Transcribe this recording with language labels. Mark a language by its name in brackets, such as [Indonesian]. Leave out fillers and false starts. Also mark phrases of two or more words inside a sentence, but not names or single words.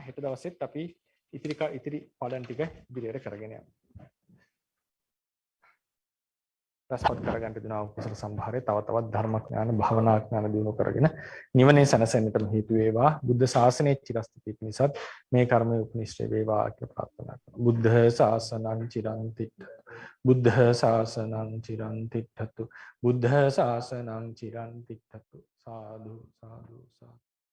[Sinhala] හෙට දවසෙත් අපි ඉතිරි පාඩම් ටික ඉදිරියට කරගෙන යමු. රසවත් කරගන්න දෙනවා කුසල සම්භාරය තව තවත් ධර්මඥාන භවනා ඥාන දිනු කරගෙන නිවනේ සැනසෙන්නටම හේතු වේවා. බුද්ධ ශාසනයේ චිරස්ථිතිය පිණිසත් මේ කර්මයේ උපනිෂ්ඨ වේවා කියලා ප්‍රාර්ථනා කරනවා. [Pali] බුද්ධ ශාසනං චිරං තිට්ඨතු. බුද්ධ ශාසනං චිරං තිට්ඨතු. බුද්ධ ශාසනං චිරං තිට්ඨතු. සාදු සාදු සාදු.